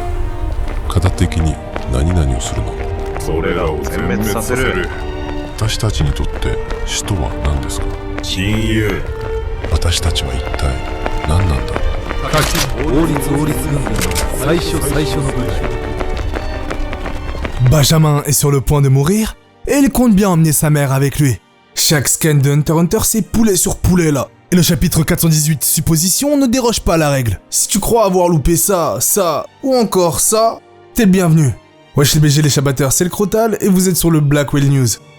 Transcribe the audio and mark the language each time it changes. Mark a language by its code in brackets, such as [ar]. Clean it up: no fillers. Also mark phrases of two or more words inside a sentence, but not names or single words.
[ja] 型的に何々をするの？それらを全滅させる。私たちにとって死とは何ですか？親友。私たちは一体何なんだ？王立軍の最初の部隊。 [fr] Benjamin est sur le point de mourir et il compte bien emmener sa mère avec lui. Chaque scan de Hunter x Hunter, c'est poulet sur poulet là. Et le chapitre 418 supposition ne déroge pas à la règle. Si tu crois avoir loupé ça, ou encore ça, t'es le bienvenu. Wesh les BG les Chabatteurs, c'est le Crotal et vous êtes sur le Blackwell News.